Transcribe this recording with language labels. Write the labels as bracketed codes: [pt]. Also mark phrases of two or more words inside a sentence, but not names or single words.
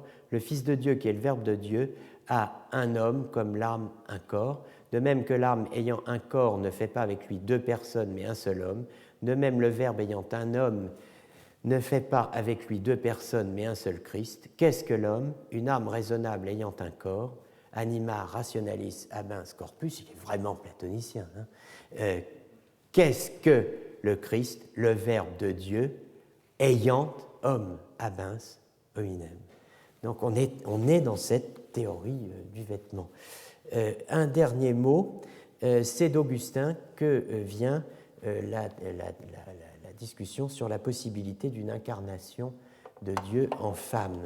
[fr] Le Fils de Dieu, qui est le Verbe de Dieu, a un homme comme l'âme un corps. De même que l'âme ayant un corps ne fait pas avec lui deux personnes, mais un seul homme. De même, le Verbe ayant un homme ne fait pas avec lui deux personnes, mais un seul Christ. Qu'est-ce que l'homme? Une âme raisonnable ayant un corps. [la] Anima rationalis habens corpus, [fr] il est vraiment platonicien. Hein. Qu'est-ce que le Christ, le Verbe de Dieu, ayant homme [la] habens hominem? [fr] Donc on est dans cette théorie du vêtement. Un dernier mot, c'est d'Augustin que vient la discussion sur la possibilité d'une incarnation de Dieu en femme.